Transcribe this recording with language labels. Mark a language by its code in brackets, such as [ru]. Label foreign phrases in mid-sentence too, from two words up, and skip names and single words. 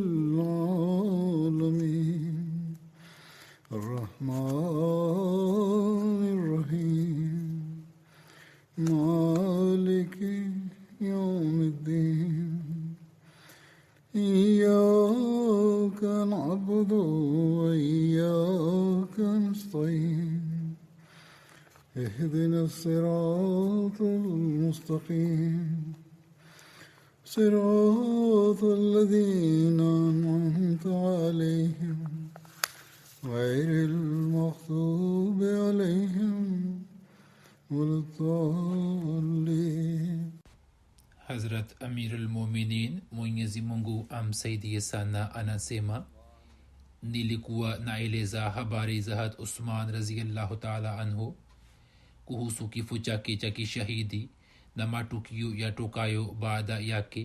[ar] العالمين الرحمن الرحيم مالك يوم الدين إياك نعبد وإياك نستعين اهدنا الصراط المستقيم صراط الذين أنعمت عليهم غير المغضوب عليهم ولا الضالين. [sw] Hazrat Amirul Mominin Mwenyezi Mungu amsaidie sana anasema, nilikuwa naeleza habari za Hat Usman [ar] رضي الله تعالى عنه [sw] kuhusu kifo chake cha kishahidi na matukio yatokayo baada yake.